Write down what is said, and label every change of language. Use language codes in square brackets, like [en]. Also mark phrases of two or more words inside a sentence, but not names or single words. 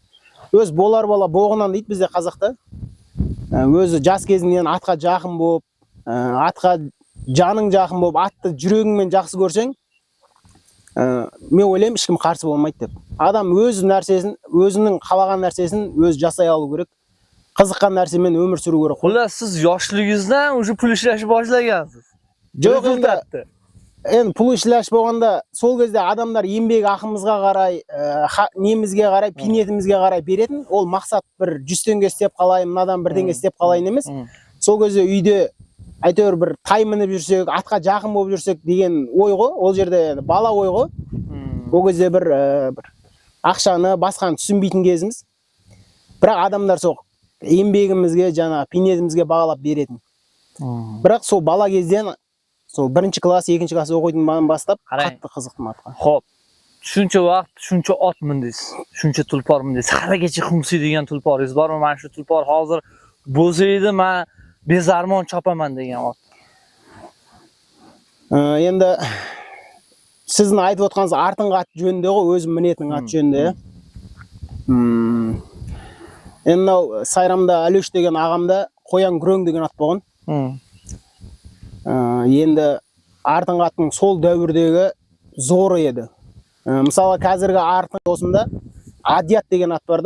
[kk] Өз болар бала боғынан дейді бізде қазақта. Өзі жас кезіңнен атқа жақын болып, атқа жаның жақын болып, атты жүрегіңмен жақсы көрсең, мен ойлаймын ешкім қарсы болмайды деп. Адам өз нәрсесін, өзінің қалаған нәрсесін өзі жасай алу керек. Қызыққан нәрсемен өмір сүру керек. [uz] Xullas siz yoshligingizdan уже pul ishlashni boshlagansiz. [kk] Жоқ, енді [uz] pul ishlash [kk] болғанда сол кезде адамдар еңбек ақымызға қарай, немізге қарай, пинетімізге қарай беретін. Ол мақсат бір 100 теңге істеп қалайын, мынадан 1 теңге істеп қалайын емес. Сол кезде үйде әйтеуір бір тай мініп жүрсек, атқа жақын болып жүрсек деген ой ғой. Ол жерде бала ой ғой. Ол кезде бір ақшаны басқаны түсінбейтін кезіміз. Бірақ адамдар сол еңбегімізге, жаңа пинетімізге бағалап беретін. Бірақ сол бала кезден сол 1-ші класс, 2-ші класс оқитыннан бастап қатты қызықтым атқа. [uz] Xo'p. Shuncha vaqt, shuncha ot mindingiz, shuncha tulpor mindingiz. Haligacha xumsi degan tulporingiz bormi? Mana shu tulpor hozir bo'lsa edi, men bezarmon chopaman degan ot. Endi sizning aytib o'tganingiz [kk] артыңғы ат жөнінде ғой, өзім мінетін ат жөнінде. Енді Сайрамда Алеш деген ағамда қоян күрең деген ат болған. Енді артыңғы аттың сол дәуірдегі зоры еді. Мысалы қазіргі артың осында Адият деген ат бар да.